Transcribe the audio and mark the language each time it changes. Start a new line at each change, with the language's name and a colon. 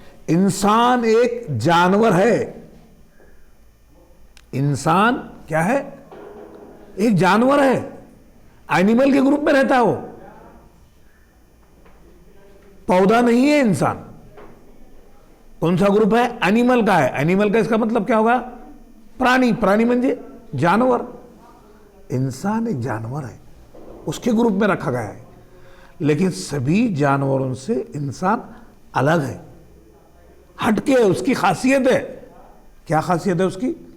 Hindi: इंसान एक जानवर है, इंसान क्या है, एक जानवर है, एनिमल के ग्रुप में रहता है वो, पौधा नहीं है इंसान। कौन सा ग्रुप है? एनिमल का है। एनिमल का इसका मतलब क्या होगा?
Marathi: प्राणी, प्राणी म्हणजे जानवर।
Hindi: इंसान एक जानवर है, उसके ग्रुप में रखा गया है, लेकिन सभी जानवरों से इंसान अलग है, हटके है, उसकी खासियत है। क्या खासियत है उसकी?